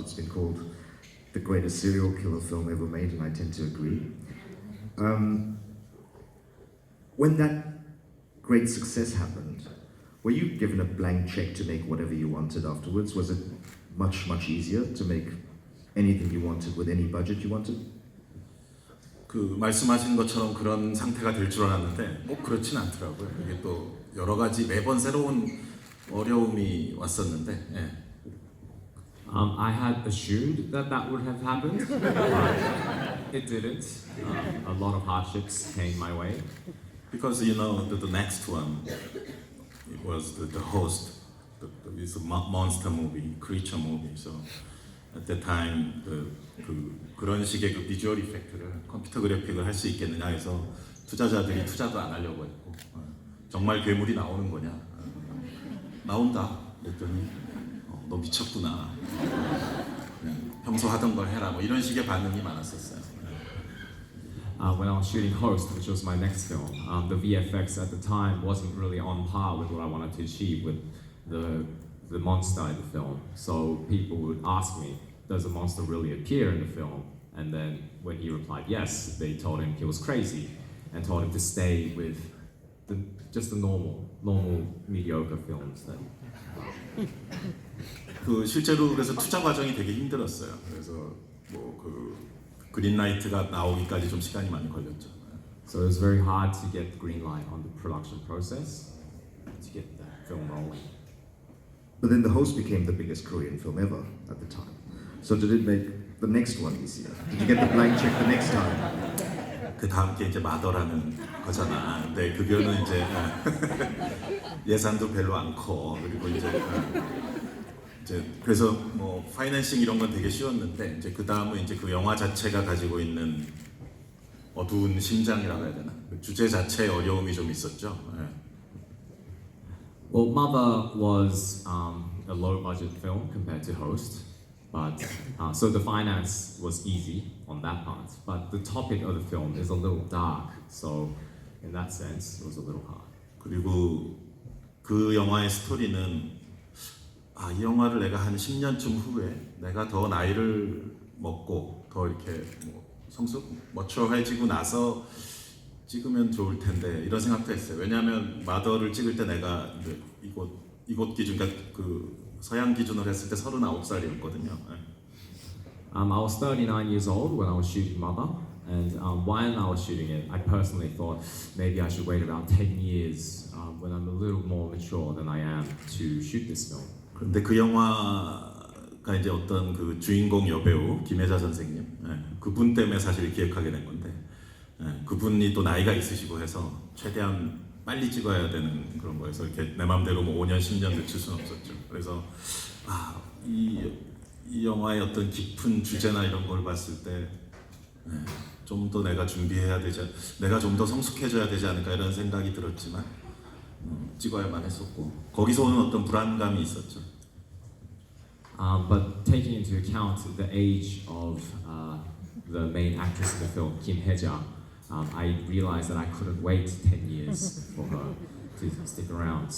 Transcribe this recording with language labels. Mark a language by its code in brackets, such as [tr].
[en] It's been called the greatest serial killer film ever made, and I tend to agree. When that great success happened, were you given a blank check to make whatever you wanted afterwards? Was it much, much easier to make anything you wanted with any budget you wanted? [ko] 말씀하신 것처럼 그런 상태가 될 줄 알았는데 꼭 그렇진 않더라고요. 이게 또 여러 가지 매번 새로운 어려움이 왔었는데. 예. [en] I had assumed that would have happened, but it didn't. A lot of hardships came my way. Because the next one, it was the host, it's a monster movie, creature movie. So at the time, [ko] 그런 식의 그 비주얼 이펙트를 컴퓨터 그래픽을 할 수 있겠느냐 해서 투자자들이 투자도 안 하려고 했고 정말 괴물이 나오는 거냐? 나온다. 그랬더니 너 미쳤구나. 평소 하던 걸 해라. 뭐 이런 식의 반응이 많았었어요. [en] When I was shooting Host, which was my next film, the VFX at the time wasn't really on par with what I wanted to achieve with the monster in the film. So people would ask me, does the monster really appear in the film? And then when he replied yes, they told him he was crazy and told him to stay with just the normal mediocre films. [ko] 실제로 그래서 투자 과정이 되게 힘들었어요. 그래서 그린라이트가 나오기까지 좀 시간이 많이 걸렸죠. [en] So it was very hard to get the green light on the production process to get the film rolling. But then The Host became the biggest Korean film ever at the time. So did it make the next one easier? Did you get the blank check the next time? [ko] 그 다음 게 이제 마더라는 거잖아. 근데 그거는 이제 예산도 별로 안 커. 그리고 이제 그래서 뭐 파이낸싱 이런 건 되게 쉬웠는데 이제 그 다음은 이제 그 영화 자체가 가지고 있는 어두운 심장이라고 해야 되나? 그 주제 자체에 어려움이 좀 있었죠. 네. [en] Well, Mother was a low-budget film compared to Host, but so the finance was easy on that part. But the topic of the film is a little dark, so in that sense, it was a little hard. [ko] 그리고 그 영화의 스토리는 이 영화를 내가 한 10년쯤 후에 내가 더 나이를 먹고 더 이렇게 성숙, 머추어해지고 나서 찍으면 좋을 텐데 이런 생각도 했어요. 왜냐하면 마더를 찍을 때 내가 이제 이곳 기준, 그러니까 그 서양 기준으로 했을 때 39살이었거든요. [en] I was 39 years old when I was shooting Mother, and while I was shooting it, I personally thought maybe I should wait about 10 years when I'm a little more mature than I am to shoot this film. [ko] 근데 그 영화가 이제 어떤 그 주인공 여배우 김혜자 선생님, 그분 때문에 사실 기획하게 된 건데, 그분이 또 나이가 있으시고 해서 최대한 빨리 찍어야 되는 그런 거여서 이렇게 내 마음대로 뭐 5년, 10년 늦출 수는 없었죠. 그래서 이 영화의 어떤 깊은 주제나 이런 걸 봤을 때 좀 더 내가 준비해야 되지, 내가 좀 더 성숙해져야 되지 않을까 이런 생각이 들었지만 찍어야만 했었고 거기서 오는 어떤 불안감이 있었죠. [en] But taking into account the age of the main actress in the film, Kim Hye-ja, I realized that I couldn't wait 10 years for her to stick around.